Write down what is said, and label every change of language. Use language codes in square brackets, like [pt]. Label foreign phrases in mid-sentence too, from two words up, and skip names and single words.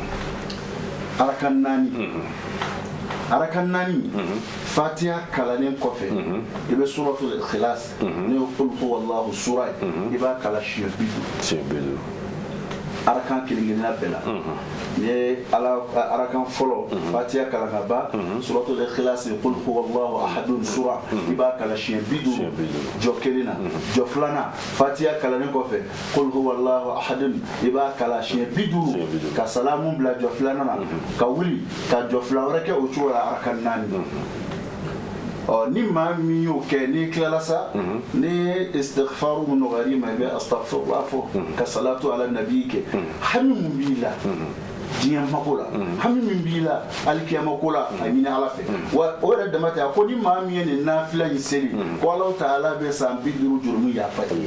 [bm] arakan naani Fatiha kalanen kɔfɛ i bɛ suratul Ikhlas ne ye [ar] قل هو الله [bm] sura i b'a kala siɲɛ 50 arakan kelen-kelenna bɛɛ la ni ye arakan fɔlɔ Fatiha kalan ka ban suratul Ikhlas [ar] قل هو الله أحد [bm] sura i b'a kala siɲɛ 50 jɔ kelen na jɔ filanan Fatiha kalanen kɔfɛ [ar] قل هو الله أحد [bm] i b'a kala siɲɛ 50 ka salamu bila jɔ filanan na ka wuli ka jɔ fila wɛrɛ kɛ o cogo la arakan naani ni maa min y'o kɛ n'i tilala sa ni istighfaru min nɔgɔyar'i ma i bɛ astaghfirullah fɔ ka [ar] صلاة على نبي [bm] kɛ hami mun b'i la diɲɛ mako la hami min b'i la alikiyama ko la a ɲini Ala fɛ wa o yɛrɛ dama tɛ a ko ni maa min ye nin nafila in seli ko [ar] الله تعالى [bm] bɛ san 50 jurumu yafa